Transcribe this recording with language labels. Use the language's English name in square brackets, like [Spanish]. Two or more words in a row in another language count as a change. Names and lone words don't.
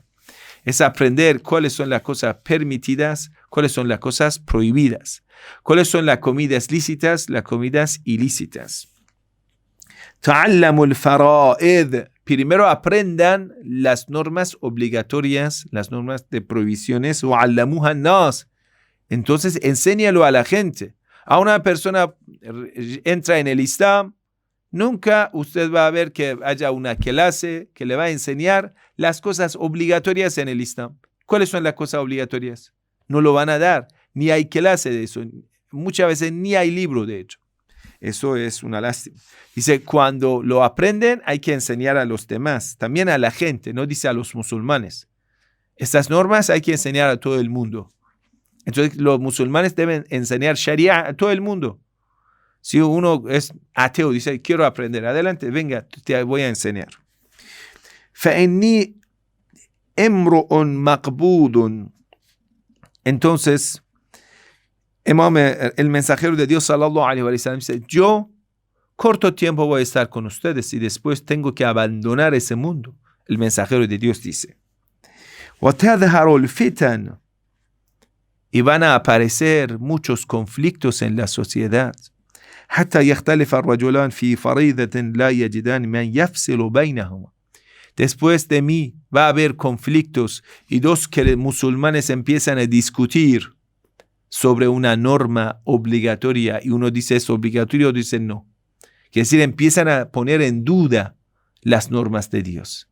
[Spanish] Es aprender cuáles son las cosas permitidas, cuáles son las cosas prohibidas, cuáles son las comidas lícitas, las comidas ilícitas. [Arabic] تعلموا الفرائض. [Spanish] Primero aprendan las normas obligatorias, las normas de prohibiciones. [Arabic] وعلموها الناس. [Spanish] Entonces, enséñalo a la gente. A una persona entra en el Islam, nunca usted va a ver que haya una clase que le va a enseñar las cosas obligatorias en el Islam. ¿Cuáles son las cosas obligatorias? No lo van a dar, ni hay clase de eso. Muchas veces ni hay libro, de hecho. Eso es una lástima. Dice, cuando lo aprenden hay que enseñar a los demás, también a la gente, no dice a los musulmanes. Estas normas hay que enseñar a todo el mundo. Entonces los musulmanes deben enseñar Sharia a todo el mundo. Si uno es ateo, dice, quiero aprender, adelante, venga, te voy a enseñar. [Arabic] فَإِنِّي إِمْرُؤٌ مَقْبُودٌ. [Spanish] Entonces, el mensajero de Dios, [Arabic] صلى الله عليه وسلم, [Spanish] dice, yo corto tiempo voy a estar con ustedes y después tengo que abandonar ese mundo. El mensajero de Dios dice, [Arabic] وَتَظْهَرُ الْفِتَنُ. [Spanish] Y van a aparecer muchos conflictos en la sociedad. [Arabic] حتى يختلف الرجلان في فريضة لا يجدان من يفصل بينهما. [Spanish] Después de mí va a haber conflictos y dos musulmanes empiezan a discutir sobre una norma obligatoria y uno dice es obligatorio, otro dice no. Es decir, empiezan a poner en duda las normas de Dios.